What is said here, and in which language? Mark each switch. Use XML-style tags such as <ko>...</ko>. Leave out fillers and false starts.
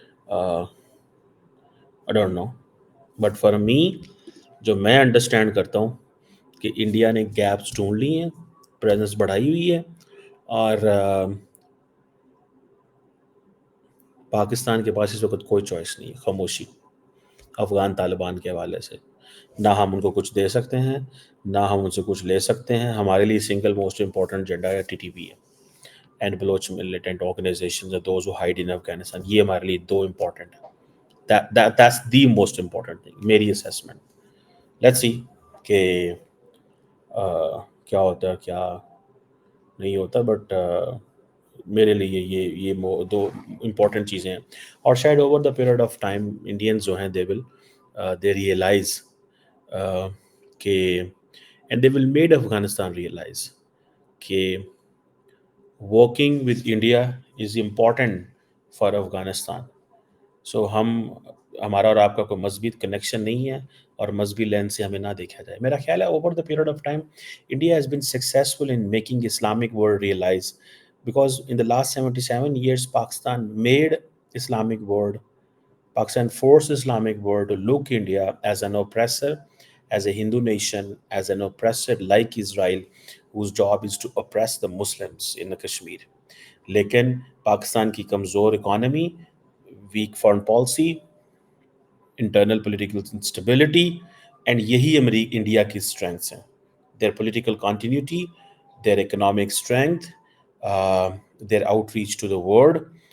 <en>I don't know, but for me</en> <ur>جو میں understand کرتا ہوں کہ انڈیا نے گیپس ڈھونڈ لی ہیں، پریزنس بڑھائی ہوئی ہے، اور پاکستان کے پاس اس وقت کوئی چوائس نہیں ہے، خاموشی افغان طالبان کے حوالے سے. نہ ہم ان کو کچھ دے سکتے ہیں، نہ ہم ان سے کچھ لے سکتے ہیں. ہمارے لیے</ur> <en>Single most important agenda ہے TTP ہے، and Baloch militant organisations are those who hide in Afghanistan.</en> <ur>یہ ہمارے لیے دو امپورٹنٹ ہیں.</ur> <en>That's the most important thing میری assessment. Let's see</en> <ur>کہ کیا ہوتا ہے کیا نہیں ہوتا، بٹ میرے لیے یہ دو امپورٹنٹ چیزیں ہیں. اور شاید</ur> <en>over the period of time Indians</en> <ur>جو ہیں</ur> <en>They realize کہ and they will made Afghanistan realize کہ working with India is important for Afghanistan.</en> <ur>سو ہمارا اور آپ کا کوئی مذہبی کنیکشن نہیں ہے، اور مذہبی لینس سے ہمیں نہ دیکھا جائے. میرا خیال ہے</ur> <en>Over the period of time India has been successful in making Islamic world realize, because in the last 77 years Pakistan made Islamic world. Pakistan forced Islamic world to look India as an oppressor, as a Hindu nation, as an oppressor like Israel, whose job is to oppress the Muslims in Kashmir.</en> <ur>لیکن پاکستان کی کمزور economy, week foreign policy, internal political instability, and یہی India کی strengths ہیں.</ur> <en>Their political continuity, their economic strength, their outreach to the world.</en>